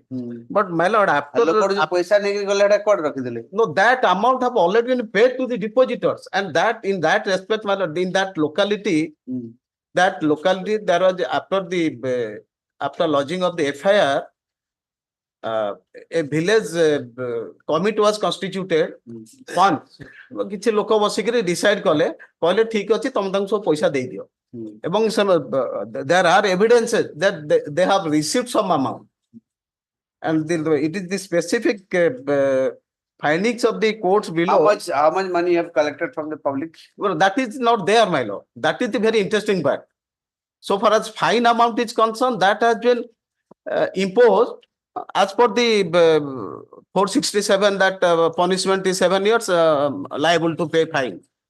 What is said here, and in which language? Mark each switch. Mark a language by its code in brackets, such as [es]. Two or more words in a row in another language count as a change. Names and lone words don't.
[en] But my lord, after no, that amount have already been paid to the depositors, and that in that respect, my lord, in that locality, there was after lodging of the FIR, a village committee was constituted. [or] କିଛି ଲୋକ ବସିକିରି decide କଲେ କହିଲେ ଠିକ ଅଛି ତମ ତାଙ୍କୁ ସବୁ ପଇସା ଦେଇ ଦିଅ ଏବଂ [en] there are evidences that they have received some amount and it is the specific findings of the courts below. How much money you have collected from the public? Well, that is not there, my lord. That is the very interesting part. So far as fine amount is concerned, that has been imposed as per the 467 that punishment is 7 years liable to pay fine.